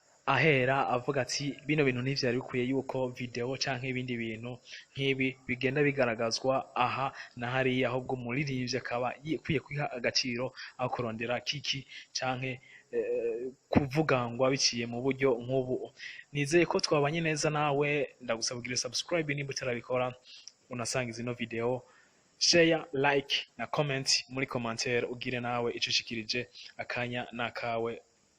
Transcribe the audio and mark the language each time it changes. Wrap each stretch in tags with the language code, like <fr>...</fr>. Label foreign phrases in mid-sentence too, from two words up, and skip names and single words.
<rn>ahera avuga ati bino bintu ntivyari bikwiye yuko video canke ibindi bintu nk'ibi bigenda bigaragazwa aha na hariya, ahubwo umuririmbyi akaba akwiye kwiha agaciro aho kurondera kiki canke kuvuga ngo abiciye mu buryo nk'ubu. Nizeye ko twabanye neza nawe, ndagusaba kugira subscribe nimba utarabikora, unasanga izino video, share, like na comment muri commentaire, ugire nawe ico ushikirije, akanya nakawe.</rn>